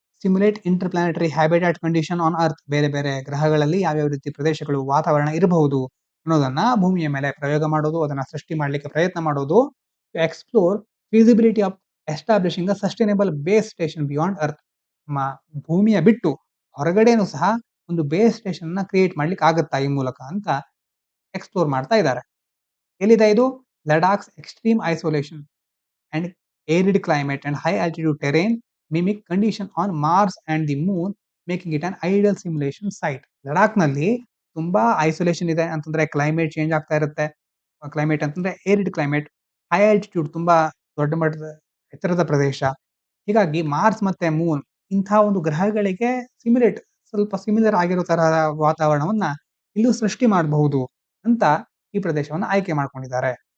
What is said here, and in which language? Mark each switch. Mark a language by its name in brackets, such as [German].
[English] Simulate interplanetary habitat condition on earth. [Kannada] ಬೇರೆ ಬೇರೆ ಗ್ರಹಗಳಲ್ಲಿ ಯಾವ್ಯಾವ ರೀತಿ ಪ್ರದೇಶಗಳು, ವಾತಾವರಣ ಇರಬಹುದು ಅನ್ನೋದನ್ನ ಭೂಮಿಯ ಮೇಲೆ ಪ್ರಯೋಗ ಮಾಡೋದು, ಅದನ್ನ ಸೃಷ್ಟಿ ಮಾಡ್ಲಿಕ್ಕೆ ಪ್ರಯತ್ನ ಮಾಡೋದು. [English] To explore feasibility of establishing a sustainable base station beyond earth. [Kannada] ನಮ್ಮ ಭೂಮಿಯ ಬಿಟ್ಟು ಹೊರಗಡೆನೂ ಸಹ ಒಂದು ಬೇಸ್ ಸ್ಟೇಷನ್ ನ ಕ್ರಿಯೇಟ್ ಮಾಡ್ಲಿಕ್ಕೆ ಆಗುತ್ತಾ ಈ ಮೂಲಕ ಅಂತ ಎಕ್ಸ್‌ಪ್ಲೋರ್ ಮಾಡ್ತಾ ಇದ್ದಾರೆ. ಎಲ್ಲಿದೆ ಇದು? [English] Ladakh's extreme isolation and arid climate and high altitude terrain mimic condition on Mars and the Moon, making it an ideal simulation site. [Kannada] ಲಡಾಖ್‌ನಲ್ಲಿ ತುಂಬಾ ಐಸೋಲೇಷನ್ ಇದೆ ಅಂತಂದ್ರೆ ಕ್ಲೈಮೇಟ್ ಚೇಂಜ್ ಆಗ್ತಾ ಇರುತ್ತೆ. ಕ್ಲೈಮೇಟ್ ಅಂತಂದ್ರೆ ಏರಿಡ್ ಕ್ಲೈಮೇಟ್, ಹೈ ಆಲ್ಟಿಟ್ಯೂಡ್ ತುಂಬಾ ದೊಡ್ಡ ಮಟ್ಟದ ಎತ್ತರದ ಪ್ರದೇಶ. ಹೀಗಾಗಿ ಮಾರ್ಸ್ ಮತ್ತೆ ಮೂನ್ ಇಂಥ ಒಂದು ಗ್ರಹಗಳಿಗೆ ಸ್ವಲ್ಪ ಸಿಮಿಲರ್ ಆಗಿರೋ ತರ ವಾತಾವರಣವನ್ನ ಇಲ್ಲೂ ಸೃಷ್ಟಿ ಮಾಡಬಹುದು ಅಂತ ಈ ಪ್ರದೇಶವನ್ನ ಆಯ್ಕೆ ಮಾಡ್ಕೊಂಡಿದ್ದಾರೆ.